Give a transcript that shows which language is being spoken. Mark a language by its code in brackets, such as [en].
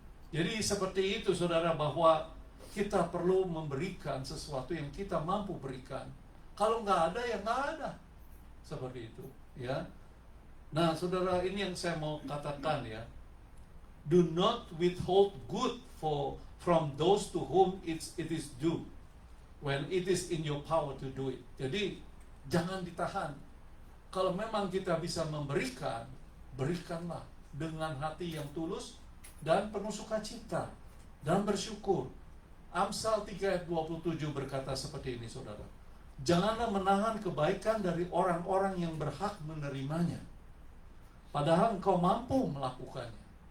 [id] Jadi seperti itu, saudara, bahwa kita perlu memberikan sesuatu yang kita mampu berikan. Kalau nggak ada, ya nggak ada. Seperti itu, ya. Nah, saudara, ini yang saya mau katakan, ya. [en] Do not withhold good from those to whom it is due when it is in your power to do it. [id] Jadi jangan ditahan. Kalau memang kita bisa memberikan, berikanlah dengan hati yang tulus dan penuh sukacita dan bersyukur. Amsal 3 ayat 27 berkata seperti ini, saudara. Janganlah menahan kebaikan dari orang-orang yang berhak menerimanya, padahal engkau mampu melakukannya.